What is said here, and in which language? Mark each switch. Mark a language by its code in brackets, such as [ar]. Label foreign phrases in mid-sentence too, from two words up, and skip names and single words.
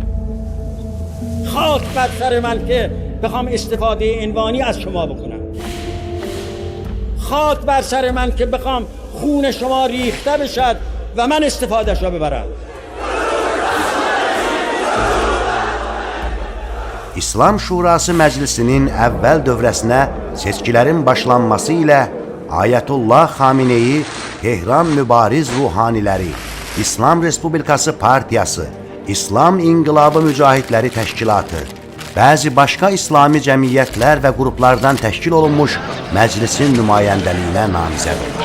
[fa] خاک بر سر من که بخوام استفاده عنوانی از شما بکنم، خاک بر سر من که بخوام خون شما ریخته بشد و من استفادهش را ببرم. [az] İslam Şurası Məclisinin əvvəl dövrəsinə seçkilərin başlanması ilə Ayətullah Xameneyi Tehran Mübariz Ruhaniləri, İslam Respublikası Partiyası, İslam İnqilabı Mücahidləri Təşkilatı, bəzi başqa İslami cəmiyyətlər və qruplardan təşkil olunmuş məclisin nümayəndəliyinə namizəd olur.